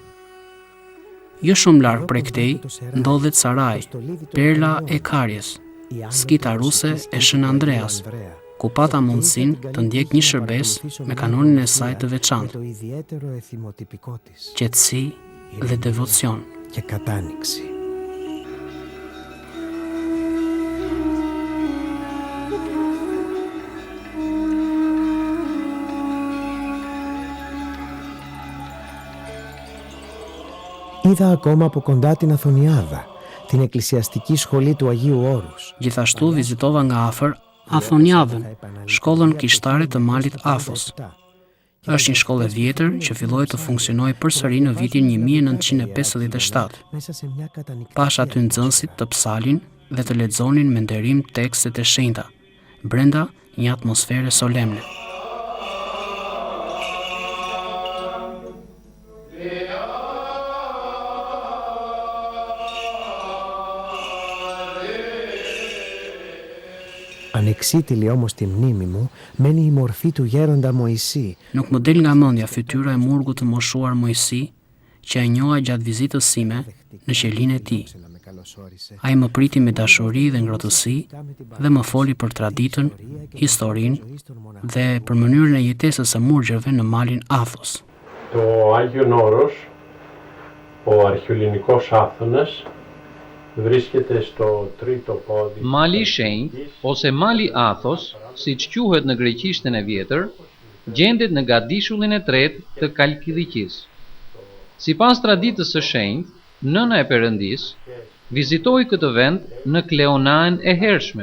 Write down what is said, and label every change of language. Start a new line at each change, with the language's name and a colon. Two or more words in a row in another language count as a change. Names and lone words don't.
Albanian: Jo shumë larg prej këtej ndodhet Sarai, perla e Karjes, skita ruse e Shën Andreas, ku pata mundësinë të ndjek një shërbes me kanonin e saj të veçantë, qetësi dhe devocion.
Greek: Είδα ακόμα από κοντά την Αθωνιάδα, την εκκλησιαστική σχολή του Αγίου Όρους.
Albanian: Gjithashtu vizitova nga afër Athoniadën, shkollën kishtare të Malit Athos. Është një shkollë e vjetër që filloi të funksionojë përsëri në vitin 1957. Pash aty nxënësit të psalin dhe të lexonin me nderim tekstet e shenjta, brenda një atmosfere solemne.
Greek: Ανεξίτηλη όμως τη μνήμη μου μένει η μορφή του γέροντα Μωυσή.
Albanian: Nuk më del nga mendja fytyra e murgut të moshuar Mojsi, që e njoha gjatë vizitës sime në qelinë e tij. Ai më priti me dashuri dhe ngrohtësi dhe më foli për traditën, historinë dhe për mënyrën e jetesës së murgjeve në Malin Athos.
Greek: Το Άγιον Όρος, ο αρχαιοελληνικός Άθωνας, vρίσκεται στο τρίτο πόδι.
Albanian: Mali i Shenjtë ose Mali Athos, siç quhet në greqishtën e vjetër, gjendet në gadishullin e tretë të Kalkidikisë. Sipas traditës së shenjtë, nëna e Perëndisë vizitoi këtë vend në Kleonaën e hershme.